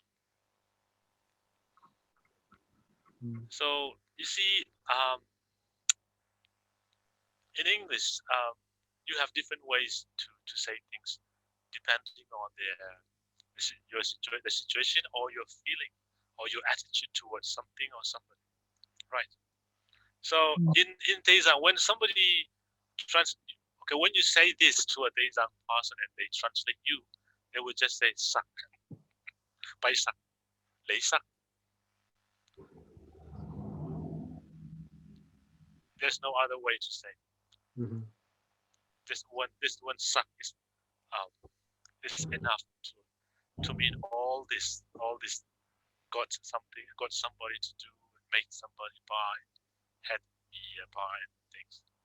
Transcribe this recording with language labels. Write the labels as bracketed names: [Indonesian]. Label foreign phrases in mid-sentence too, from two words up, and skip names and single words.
[English] So you see, in English, you have different ways to say things depending on the situation or your feeling or your attitude towards something or somebody, right? So in Teizang, when somebody when you say this to a Teizang person and they translate you, they will just say sak, [Tedim Chin] bai sak, lei sak. [English] There's no other way to say. Mm-hmm. This one sak is enough to mean all this got somebody to do, make somebody buy, had me buy things.